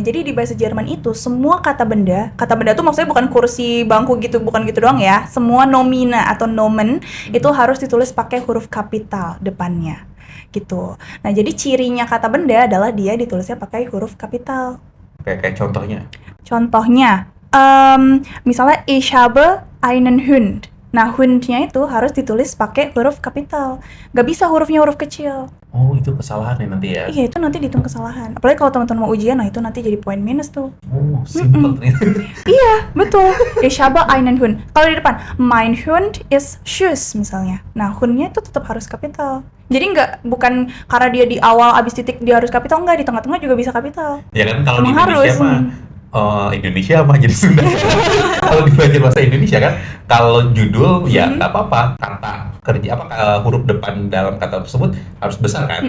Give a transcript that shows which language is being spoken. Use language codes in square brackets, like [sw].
[id] Jadi di bahasa Jerman itu semua kata benda tuh maksudnya bukan kursi, bangku gitu, bukan gitu doang ya. Semua nomina atau nomen itu harus ditulis pakai huruf kapital depannya. Gitu. Nah, jadi cirinya kata benda adalah dia ditulisnya pakai huruf kapital. Kayak contohnya? Contohnya, misalnya [de] ich habe einen Hund. [id] Nah, Hund-nya itu harus ditulis pakai huruf kapital. Gak bisa hurufnya huruf kecil. Oh, itu kesalahan ya nanti ya? Iya, itu nanti dihitung kesalahan. Apalagi kalau teman-teman mau ujian, nah itu nanti jadi poin minus tuh. Oh, simple ternyata. Iya, betul. [de] Ich habe einen Hund. [id] Kalau di depan, [de] mein Hund ist süß [id] misalnya. Nah, Hund-nya itu tetap harus kapital. Jadi bukan karena dia di awal abis titik dia harus kapital, enggak, di tengah-tengah juga bisa kapital. Ya kan kalau di Indonesia mah Indonesia mah jadi Sunda. Kalau dibelajar bahasa Indonesia kan, kalau judul ya nggak apa-apa, kata kerja huruf depan dalam kata tersebut harus besar kan.